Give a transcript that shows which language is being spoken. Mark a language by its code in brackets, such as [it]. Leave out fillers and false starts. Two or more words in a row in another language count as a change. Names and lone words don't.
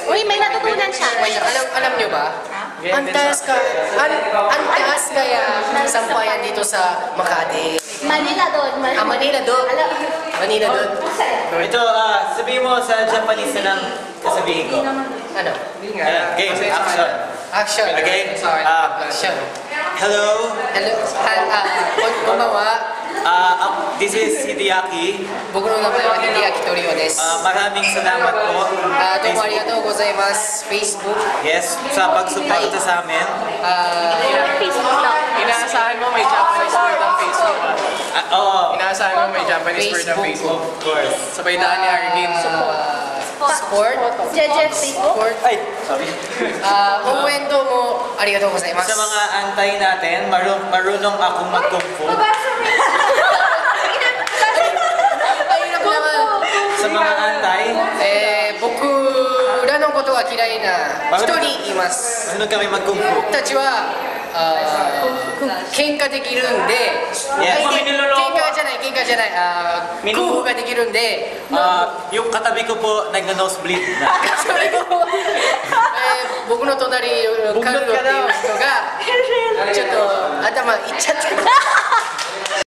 [tl] Uy, may natutunan siya. Alam niyo ba? Ang taas kaya ng sampayan dito sa Makati. Manila doon. Manila doon. Manila doon. Ito, sabihin mo sa Japanese na lang sasabihin ko. Ano? [en] Game, action. [tl] Action. Again, Action. [en] Hello, [ja] Hello. Konbanwa. [en] this is Hideaki. [ja] 僕の名前は秀明トリオです。 [tl] Maraming salamat po. [ja] どうもありがとうございます。Facebook。 [en] Yes, [tl] sa pagsuporta sa amin. Facebook daw. Inaasahan mo may [ja] Japanese word [tl] ang Facebook. Oo, Inaasahan mo may [ja] Japanese word [tl] ang Facebook. [en] of course. [tl] Sabay daan ni Argin. [en] Sport。 [tl] Jeje Facebook. [en] Sport。 [tl] Ay, sorry. [ja] 応援どうもありがとうございます。 [tl] Sa mga antay natin, marunong akong mag-kung fu. Sa mga antay, [ja] 僕らのことが嫌いな一人います。 [tl] marunong kami mag-kung fu. [ja] 僕たちは喧嘩できるんで、 [en] Yes. [ja] 喧嘩じゃない、空腹ができるんで、 [tl] Yung katabi ko po, nag-nosebleed na. [ja] それを僕の隣カルロっていう人がちょっと頭いっちゃって